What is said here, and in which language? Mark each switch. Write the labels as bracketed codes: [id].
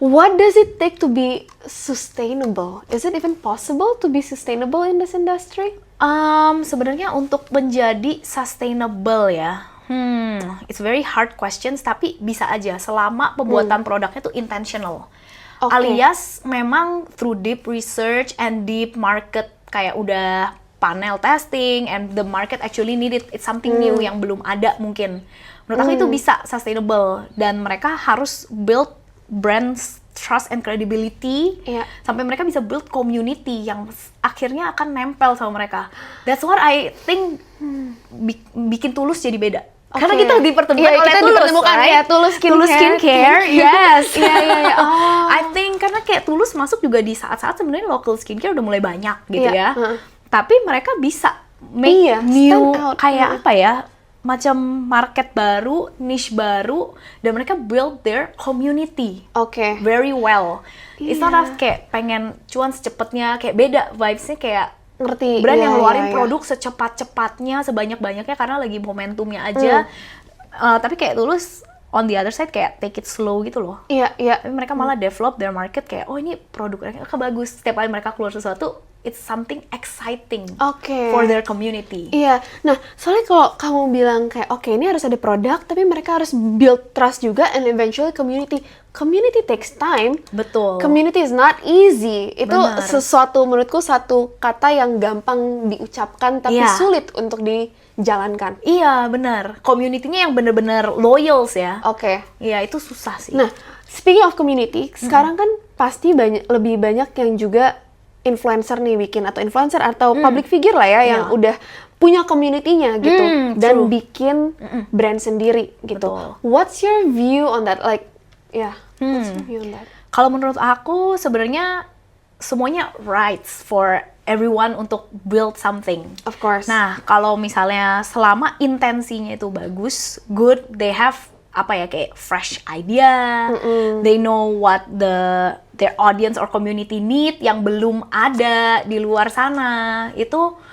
[en] What does it take to be sustainable? Is it even possible to be sustainable in this industry? [id] Sebenarnya untuk menjadi sustainable ya, [en] it's very hard questions, [id] tapi bisa aja selama pembuatan produknya tuh intentional. Alias memang [en] through deep research and deep market, [id] kayak udah [en] panel testing and the market actually need it. It's something new [id] yang belum ada mungkin. Menurut aku itu bisa sustainable, dan mereka harus [en] build brands trust and credibility [id] sampai mereka bisa [en] build community [id] yang akhirnya akan nempel sama mereka. [en] That's what I think [id] bikin Tulus jadi beda. Karena kita dipertemukan oleh Tulus, Tulus skincare. [en] Yes. I think [id] karena kayak Tulus masuk juga di saat-saat sebenarnya local skincare udah mulai banyak gitu ya. Tapi mereka bisa [en] make new [id] kayak apa ya? Macam market baru, niche baru, dan mereka [en] build their community very well. It's not as [id] kayak pengen cuan secepatnya, kayak beda vibes-nya, kayak ngerti brand yang ngeluarin produk secepat-cepatnya, sebanyak-banyaknya karena lagi momentumnya aja. Tapi kayak Tulus [en] on the other side [id] kayak [en] take it slow [id] gitu loh. Tapi mereka malah [en] develop their market [id] kayak, oh ini produk mereka bagus. Setiap kali mereka keluar sesuatu, [en] it's something exciting for their community. [id] Iya, nah soalnya kalau kamu bilang kayak ini harus ada produk, tapi mereka harus build trust juga, [en] and eventually community. Community takes time. [id] Betul. [en] Community is not easy. [id] Itu sesuatu, menurutku satu kata yang gampang diucapkan tapi sulit untuk dijalankan. Iya, benar. Community-nya yang benar-benar loyals ya. Iya, itu susah sih. Nah, [en] speaking of community, [id] sekarang kan pasti lebih banyak yang juga influencer nih bikin, atau influencer atau public figure lah ya, yang udah punya community-nya gitu, dan bikin brand sendiri gitu. [en] What's your view on that? Like, what's your view on that? [id] Kalau menurut aku sebenarnya semuanya [en] rights for everyone [id] untuk [en] build something. Of course. [id] Nah, kalau misalnya selama intensinya itu bagus, good, [en] they have [id] kayak [en] fresh idea, they know what their audience or community need [id] yang belum ada di luar sana, itu